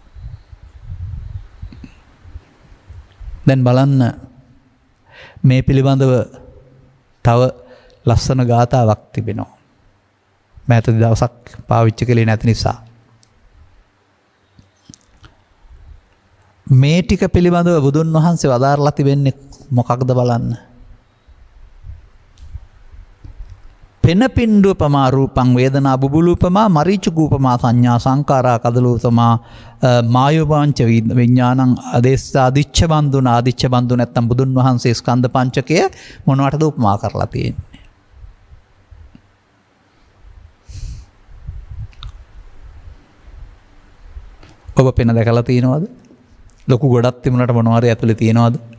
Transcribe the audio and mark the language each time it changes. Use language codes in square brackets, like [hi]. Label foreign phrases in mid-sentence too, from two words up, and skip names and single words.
[si] දැන් බලන්න මේ පිළිබඳව තව ලස්සන ගාථාවක් තිබෙනවා. මෑතක දවසක් පාවිච්චි කළේ නැති නිසා. මේ ටික පිළිබඳව බුදුන් වහන්සේ වදාරලා තිබෙන්නේ මොකක්ද බලන්න. [pi] පෙන පින්ඩුපමා රූපං වේදනා බුබුලූපමා මරීචුකූපමා සංඥා සංකාරා කදලූපමා මායෝපාංච විඥානං අදේස්සා අදිච්ච බන්දුන ආදිච්ච බන්දු [si] නැත්තම් බුදුන් වහන්සේ ස්කන්ධ පංචකය මොනවටද උපමා කරලා තියෙන්නේ. ඔබ පෙන දැකලා තියෙනවද? ලොකු ගොඩක් තිබුණාට මොනවාරි ඇතුලේ තියෙනවද?